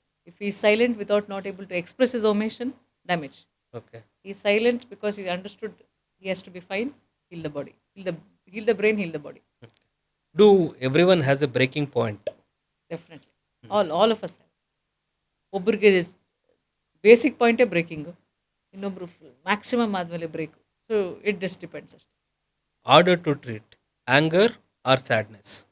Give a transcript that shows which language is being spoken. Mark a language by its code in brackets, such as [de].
[en] If he is silent without not able to express his emotion, damage. Okay. He is silent because he understood he has to be fine. Heal the body. Heal the brain. Heal the body. Do everyone has a breaking point? Definitely. All of us have. [kn] ಒಬ್ಬರಿಗೆ basic ಪಾಯಿಂಟೇ breaking, ಇನ್ನೊಬ್ರು maximum ಆದಮೇಲೆ break. [en] So it just depends ಅಷ್ಟೇ. Harder to treat, anger or sadness?